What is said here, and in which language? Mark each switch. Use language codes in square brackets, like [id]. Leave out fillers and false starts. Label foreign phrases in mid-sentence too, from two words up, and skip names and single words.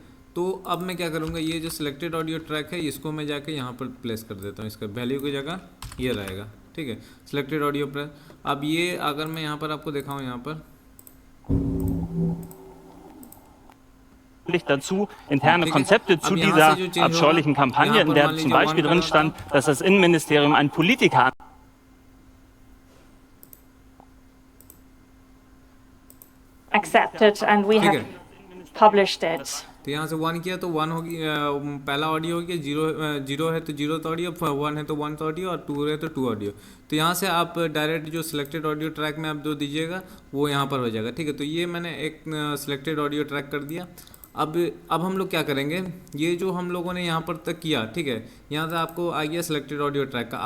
[hi] तो अब मैं क्या करूँगा, ये जो सिलेक्टेड ऑडियो ट्रैक है इसको मैं जाके यहाँ पर प्लेस कर देता हूँ, इसका वैल्यू की जगह ये रहेगा, ठीक है, सिलेक्टेड ऑडियो ट्रैक। अब ये अगर मैं यहाँ पर आपको दिखाऊँ, यहाँ पर [de] Dazu interne [hi] ठीक है। [de] Konzepte zu [hi] अब यहाँ [de] dieser [hi] से जो चेंज होगा, [de] abscheulichen Kampagne, [hi] यहाँ [de] in [hi] पर [de] der [hi] मान [de] zum [hi] लीजिए [de] Beispiel 1 drin [hi] करा [de] stand, [hi] था, [de] dass das Innenministerium einen Politiker [en] accepted and we [hi] ठीक [en] have [hi] है। [en] published it. [hi] तो यहाँ से 1 किया तो 1 होगी, पहला ऑडियो हो गया। 0 है तो 0 ऑडियो, 1 है तो 1 ऑडियो, और 2 है तो 2 ऑडियो। तो यहाँ से आप डायरेक्ट जो सिलेक्टेड ऑडियो ट्रैक में आप जो दीजिएगा वो यहाँ पर हो जाएगा, ठीक है। तो ये मैंने एक सिलेक्टेड ऑडियो ट्रैक कर दिया। अब हम लोग क्या करेंगे, ये जो हम लोगों ने यहाँ पर तक किया, ठीक है, यहाँ से आपको आ गया सिलेक्टेड ऑडियो ट्रैक का।